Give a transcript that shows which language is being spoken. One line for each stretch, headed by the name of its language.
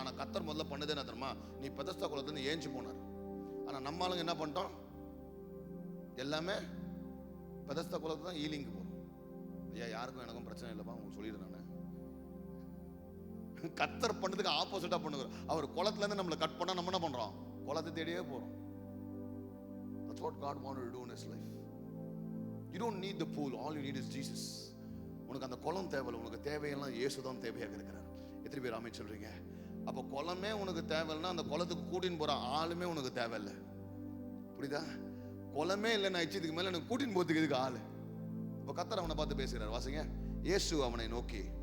Tamil: ஆனா கர்த்தர் முதல்ல பண்ணதே என்ன தெரியுமா, நீ பெதஸ்தா குளத்துல ஏஞ்சி போனார். ஆனா நம்ம ஆளுங்க என்ன பண்ணிட்டோம், எல்லாமே பெதஸ்தா குளத்துல தான் ஈலிங்கு போறோம். ஐயா யாருக்கும் எனக்கும் பிரச்சனை இல்லப்பா, உங்களுக்கு சொல்லிடுறேன். கர்த்தர் பண்ணதுக்கு ஆப்போசிட்டா பண்ணுகிறோம். அவர் குளத்துல இருந்து நம்மளை கட் பண்ணா நம்ம என்ன பண்றோம், குளத்தை தேடியே போறோம்.
English: what God wanted to do in his life. You don't need the pool, all you need is Jesus.
Tamil: உனக்கு அந்த குளம் தேவையில்லை, உனக்கு தேவையெல்லாம் இயேசு தான் தேவையாக இருக்கிறார். எத்தனை பேர் ஆமென் சொல்றீங்க? அப்போ குளமே உனக்கு தேவையில்லைன்னா அந்த குளத்துக்கு கூட்டின்னு போற ஆளுமே உனக்கு தேவையில்லை. புரியுதா? குளமே இல்லைன்னா இதுக்கு மேல எனக்கு கூட்டின்னு போறதுக்கு இதுக்கு ஆளு. இப்போ கர்த்தர் அவனை பார்த்து பேசுகிறார். வாசிங்க. இயேசு அவனை நோக்கி,